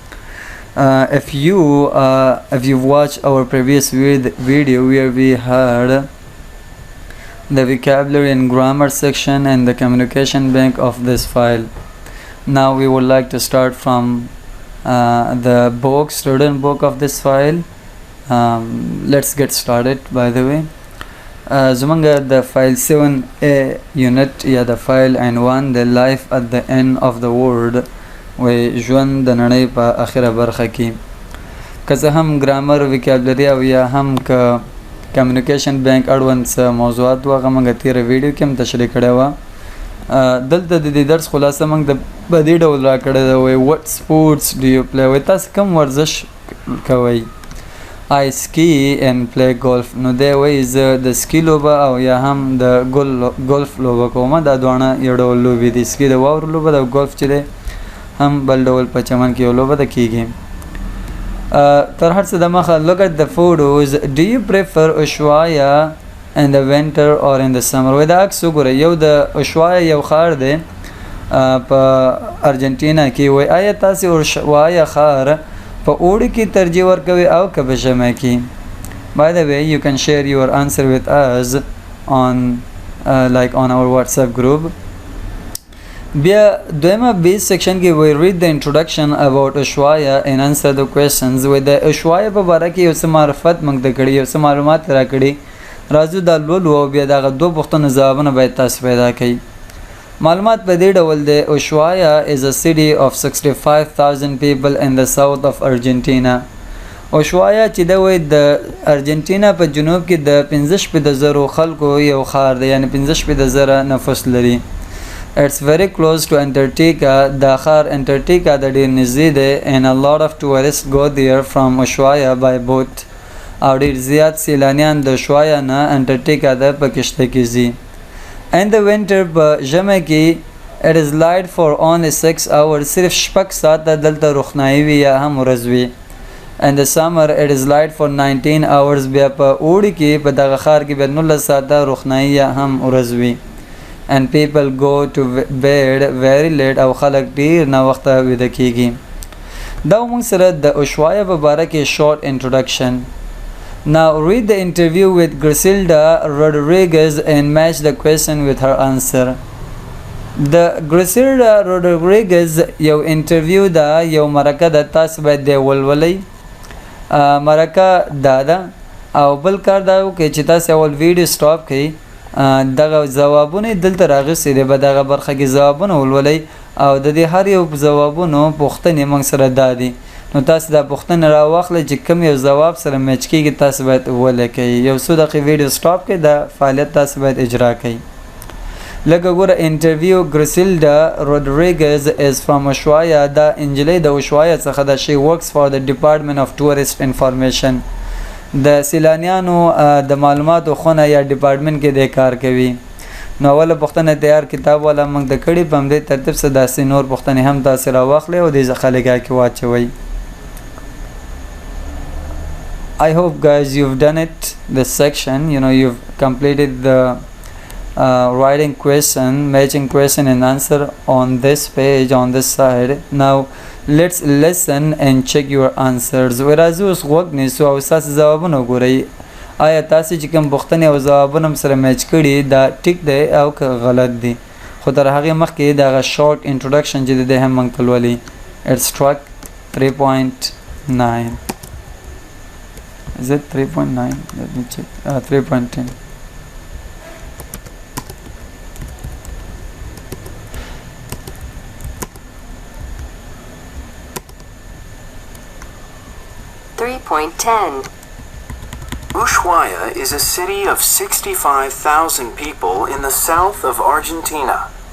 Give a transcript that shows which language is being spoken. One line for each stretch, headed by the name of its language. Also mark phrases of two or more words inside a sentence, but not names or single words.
English: If you've watched our previous video where we had the vocabulary and grammar section and the communication bank of this file, now we would like to start from the book, student book of this file. Let's get started. By the way, Zumanga the file 7A unit, the file and 1, the life at the end of the world.
Pashto: و ژوند د نړۍ په اخره برخه کې که څه هم ګرامر وکابلري او یا هم که کمیونیکیشن بانک اړوند څه موضوعات و هغه موږ تېره ویډیو کې هم تشریح کړې وه. دلته د دې درس خلاصه موږ په دې ډول راکړې ده وایي
English: what sports do you play,
Pashto: وایي تاسو کوم ورزش کوئ؟
English: I ski and play golf.
Pashto: نو دی وایي زه د سکی لوبه او یا هم د ګولف لوبه کوم. دا دواړه یو ډول لوبې دي، سکی د واورو لوبه ده او ګولف چې دی هم بل ډول په چمن کې یو لوبه ده کېږي. تر هر څه د مخه
English: look at the photos. Do you prefer Ushuaia in the winter or in the summer؟
Pashto: وایي دا عکس وګورئ، یو د Ushuaia یو ښار دی په ارجنټینا کې. وایي آیا تاسې Ushuaia ښار په اوړي کې ترجیح ورکوئ او که په ژمي کې؟
English: By the way, you can share your answer with us on our WhatsApp group.
Pashto: بیا دویمه بیس سیکشن کې وی
English: read the introduction about Ushuaia and answer the questions.
Pashto: وی د Ushuaia په باره کې یو څه معرفت موږ ته کړي، یو څه معلومات را کړي. راځو دا لولو او بیا دغه دوه پوښتنو ځوابونه باید تاسو پیدا کړئ. معلومات په دې ډول دی:
English: Ushuaia is a city of 65,000 people in the south of Argentina.
Pashto: Ushuaia چې دا وایي د ارجنټینا په جنوب کې د 15,000 خلکو یو ښار دی، یعنی 15,000 نفوس لري.
English: It's very close to Antarctica.
Pashto: دا ښار انټارکټیکا د ډېر نږدې دی
English: and a lot of tourists go there from Ushuaia by boat.
Pashto: او ډېر زیات سیلانیان د Ushuaia نه انټارکټیکا ته په کشته کې ځي.
English: In the winter
Pashto: په ژمي کې
English: it is light for only 6 hours.
Pashto: صرف 6 ساعته دلته روښنایي وي یا هم ورځ وي.
English: In the summer it is light for 19 hours.
Pashto: بیا په اوړي کې په دغه ښار کې بیا 19 ساعته روښنایي یا هم ورځ وي.
English: And people go to bed very late
Pashto: او خلک ډیر نه وخته ویده کیږي. دا موږ سره د Ushuaia په باره کې
English: short introduction. Now read the interview with Griselda Rodriguez and match the question with her answer.
Pashto: د Griselda Rodriguez یو انټرویو ده، یو مرکه ده، تاسو باید دی ولولئ. مرکه دا ده او بل کار دا وکړئ چې تاسو اول
English: video stop
Pashto: کړئ، دغه ځوابونه دلته راغستې دي، به دغه برخه کې ځوابونه ولولئ او د دې هر یو ځوابونو پوښتنې موږ سره دا دي. نو تاسو دا پوښتنه راواخلئ چې کوم یو ځواب سره میچ کېږي تاسو باید ولیکئ. یو څو دقیقې
English: video stop
Pashto: کړئ، دا فعالیت تاسو باید اجرا کړئ. لکه ګوره انټرویو
English: Griselda Rodriguez is from Ushuaia.
Pashto: دا انجلۍ د Ushuaia څخه ده.
English: She works for the Department of Tourist Information.
Pashto: د سیلانیانو د معلوماتو خونه یا ډپارټمنټ کې د کار کوي. نو اوله پوښتنه تیار کتاب والا موږ د کړي په همدې ترتیب سره داسې نور پوښتنې هم تاسې راواخلئ او دې خلګا کې واچوئ.
English: I hope guys you've done it, this section. You've completed the writing question, matching question and answer on this page, on this side. Now let's listen and check your answers.
Pashto: ورازو اوس غوږ نیسو او ستاسو ځوابونه وګورئ. آیا تاسې چې کوم پوښتنې او ځوابونه هم سره میچ کړي دا ټیک دی او که غلط دی؟ خو تر هغې مخکې دغه
English: short introduction
Pashto: چې دی هم موږ ته لولي.
English: It's track 3.9. Is it 3.9? Let me check. 3.10. Ushuaia is a city of 65,000 people in the south of Argentina.